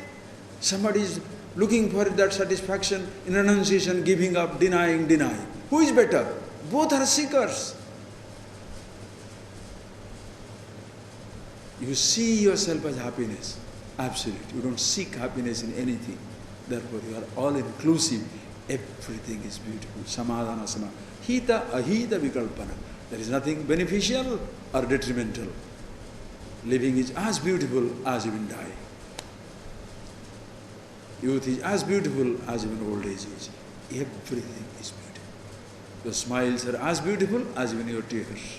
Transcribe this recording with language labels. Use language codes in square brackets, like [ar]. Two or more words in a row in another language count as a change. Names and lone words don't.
[en] Somebody is looking for that satisfaction in renunciation, giving up, denying. Who is better? Both are seekers. You see yourself as happiness. Absolute. You don't seek happiness in anything. Therefore, you are all inclusive. Everything is beautiful. [sa] Samadhana, samadhana. Hita, ahita, vikalpana. [en] There is nothing beneficial or detrimental. Living is as beautiful as even dying. Youth is as beautiful as even old age is. Everything is beautiful. Your smiles are as beautiful as even your tears.